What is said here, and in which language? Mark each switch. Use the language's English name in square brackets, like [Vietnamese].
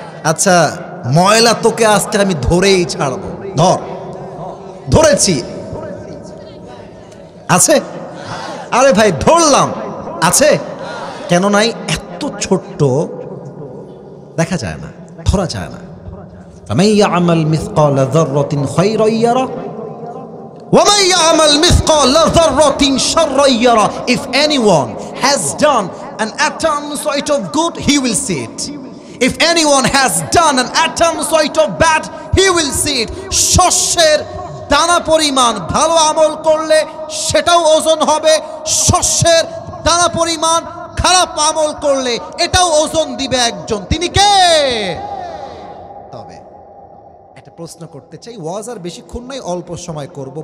[Bangla] আচ্ছা, ময়লা তোকে আজকে আমি ধরেই ছাড়বো, ধরেছি আছে? আরে ভাই ধরলাম, আছে কেন নাই? এত ছোট্ট দেখা যায় না, ধরা যায় না। [Arabic] فمن يعمل مثقال ذرة خيرا يره ومن يعمل مثقال ذرة شرا يره. [English] If anyone has done an atom sort of good, he will see it. If anyone has done an atom sort of bad, he will see it. [Bangla] শস্যের দানা পরিমাণ ভালো আমল করলে সেটাও ওজন হবে, শস্যের দানা পরিমাণ খারাপ আমল করলে এটাও ওজন দিবে একজন। তিনি কে? তবে একটা প্রশ্ন করতে চাই, ওয়াজ আর বেশিক্ষণ নাই, অল্প সময় করব।